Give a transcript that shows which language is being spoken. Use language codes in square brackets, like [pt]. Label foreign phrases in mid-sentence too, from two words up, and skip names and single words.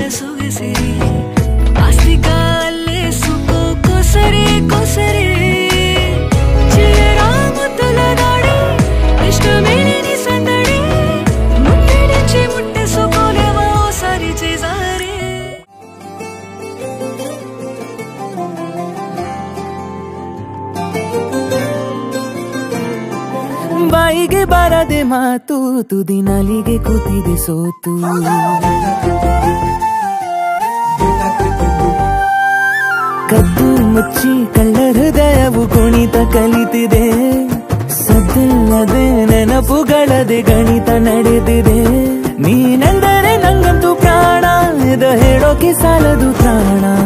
[te] సొగసి ఆస్తిగా అల్లేసుకో కోసరి కోసరి చిల్లరా ముద్దుల దాడి ఇష్టమేలేని సందడి ముట్టడించి ముట్టేసుకోలేవా ఓసారి చేజారి [kn] ಬಾಯಿಗೆ ಬಾರದೆ ಮಾತು ತುದಿ ನಾಲಿಗೆ ಕೂತಿದೆ ಸೋತು ಕದ್ದು ಮುಚ್ಚಿ ಕಳ್ಳ ಹೃದಯವು ಕುಣಿತ ಕಲಿತಿದೆ ಸದ್ದಿಲ್ಲದೆ ನೆನಪುಗಳದೆ ಗಣಿತ ನಡೆದಿದೆ ನೀನೆಂದರೆ ನಂಗಂತೂ ಪ್ರಾಣ ಇದು ಹೇಳೋಕೆ ಸಾಲದು ಪ್ರಾಣ